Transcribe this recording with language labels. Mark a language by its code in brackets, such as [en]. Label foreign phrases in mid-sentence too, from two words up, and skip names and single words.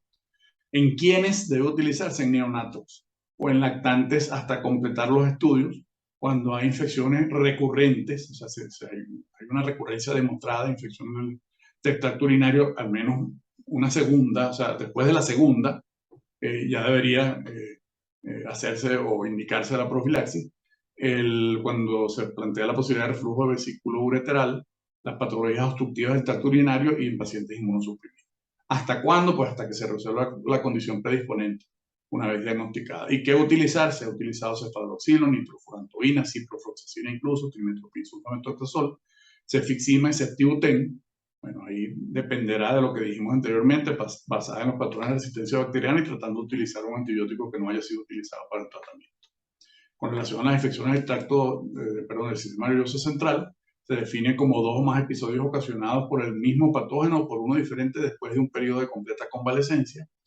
[es] ¿En quiénes debe utilizarse? En neonatos o en lactantes hasta completar los estudios, cuando hay infecciones recurrentes, o sea, hay una recurrencia demostrada de infección del tracto urinario, al menos una segunda, o sea, después de la segunda, ya debería hacerse o indicarse la profilaxis. Cuando se plantea la posibilidad de reflujo de vesículo ureteral, las patologías obstructivas del tracto urinario y en pacientes inmunosuprimidos. ¿Hasta cuándo? Pues hasta que se resuelva la condición predisponente, una vez diagnosticada. ¿Y qué utilizar? Se ha utilizado cefaloxilo, nitrofurantoína, ciprofloxacina incluso, trimetoprim, sulfamethoxazol, cefixima y ceftibuten. Bueno, ahí dependerá de lo que dijimos anteriormente, basada en los patrones de resistencia bacteriana y tratando de utilizar un antibiótico que no haya sido utilizado para el tratamiento. Con relación a las infecciones del tracto, del sistema nervioso central, se define como 2 o más episodios ocasionados por el mismo patógeno o por uno diferente después de un periodo de completa convalescencia.